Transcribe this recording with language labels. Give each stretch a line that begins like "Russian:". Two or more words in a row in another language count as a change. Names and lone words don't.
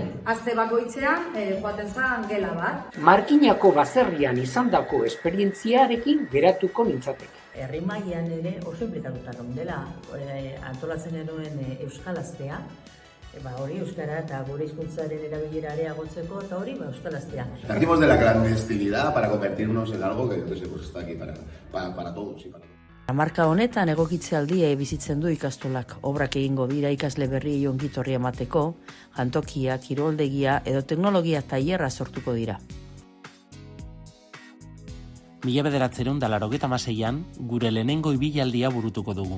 Basque: aste bakoitzean joaten zen gela bat. Markinako baserrian izandako esperientziarekin geratuko nintzateke. Herri mailan ere oso inplikatuta dela, antolatzen genuen Euskalaztea, hori euskara eta gure hizkuntzaren erabilera areagotzeko eta hori euskalaztea.
Spanish: Nacimos de la clandestinidad para convertirnos en algo que pues está aquí para todos y para todos.
Basque: Hamarka honetan egokitzealdia bizitzen du ikastolak. Obrak egingo dira ikasle berriei ongitorria emateko, jantokia, kiroldegia edo teknologia tailerra sortuko dira. 1986an gure lehenengo ibilaldia burutuko dugu.